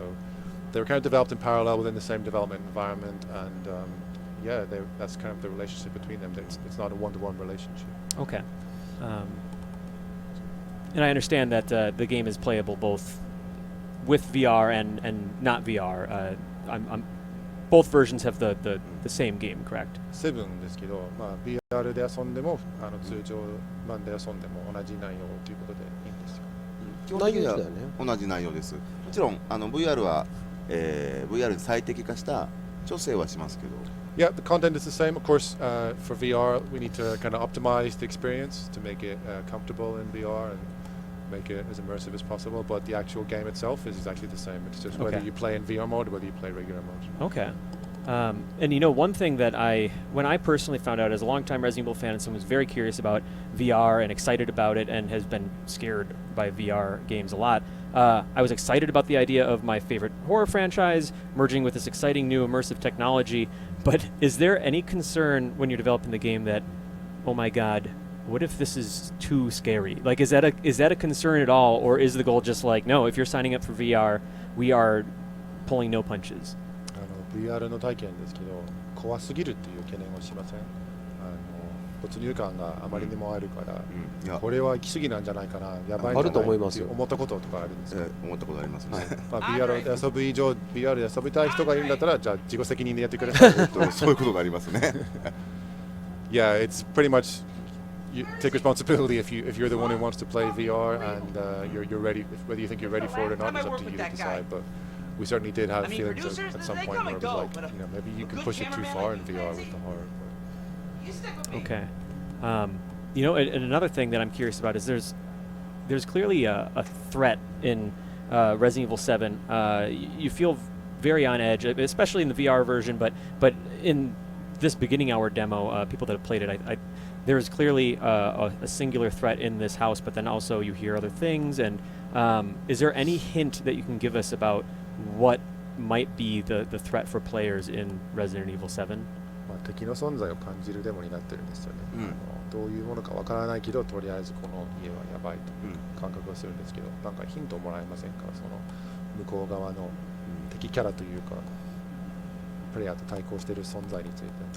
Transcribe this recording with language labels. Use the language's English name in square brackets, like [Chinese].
[English] So they were kind of developed in parallel within the same development environment, and yeah, that's kind of the relationship between them. It's not a one-to-one relationship. Okay. And I understand that the game is playable both with VR and not VR. Both versions have the same game, correct? [Japanese] 7ですけど、VR で遊んでも通常版で遊んでも同じ内容ということでいいんですよ。基本的には同じ内容です。もちろんVR は、VR に最適化した調整はしますけど。 [English] Yeah, the content is the same. Of course, for VR, we need to kind of optimize the experience to make it comfortable in VR and make it as immersive as possible. But the actual game itself is exactly the same. It's just whether you play in VR mode or whether you play regular mode. Okay. And you know, one thing that when I personally found out as a longtime Resident Evil fan and someone who's very curious about VR and excited about it and has been scared by VR games a lot, I was excited about the idea of my favorite horror franchise merging with this exciting new immersive technology. But is there any concern when you're developing the game that, oh my God, what if this is too scary? Like, is that a concern at all, or is the goal just like, no, if you're signing up for VR, we are pulling no punches? [Japanese] VR の体験ですけど、怖すぎるっていう懸念をしません？没入感があまりにもあるから、これは行き過ぎなんじゃないかな、やばいんじゃないって思ったこととかあるんですか？思ったことありますね。 VR で遊ぶ以上、VR で遊びたい人がいるんだったら、じゃあ自己責任でやってください。そういうことがありますね。 [English] Yeah, it's pretty much you take responsibility if you're the one who wants to play VR and you're ready. Whether you think you're ready for it or not is up to you to decide. But we certainly did have feelings at some point where it was like, you know, maybe you can push it too far in VR with the horror. Okay. You know, and another thing that I'm curious about is there's clearly a threat in Resident Evil 7. You feel very on edge, especially in the VR version, but in this beginning hour demo, people that have played it, there's clearly a singular threat in this house, but then also you hear other things. And is there any hint that you can give us about what might be the threat for players in Resident Evil 7? [Japanese] 敵の存在を感じるデモになってるんですよね。どういうものかわからないけど、とりあえずこの家はやばいと感覚はするんですけど、なんかヒントをもらえませんか？その向こう側の敵キャラというか、プレイヤーと対抗している存在について。